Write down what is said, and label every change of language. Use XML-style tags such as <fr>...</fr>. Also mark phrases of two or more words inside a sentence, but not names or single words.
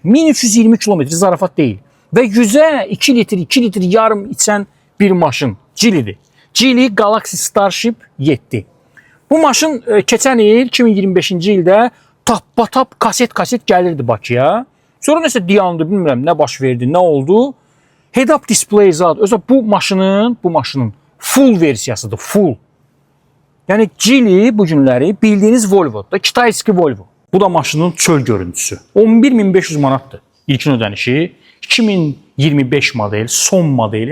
<az>1320 kilometr zarafat deyil. Və 100'ə 2 litr yarım içən bir maşın. Geely'dir. Geely Galaxy Starship 7. Bu maşın keçən il 2025-ci ildə tappa-tap kaset gəlirdi Bakıya. Sonra nəsə dayandı, bilmirəm nə baş verdi, nə oldu.</az> <en>Head-up display</en> <az>zat. Özə bu maşının full versiyasıdır, full. Yəni Geely bu günləri bildiyiniz Volvo'da, Kitayski Volvo. Bu da maşının çöl görüntüsü. 11.500 manatdır ilkin ödənişi. 2025 model, son model.</az>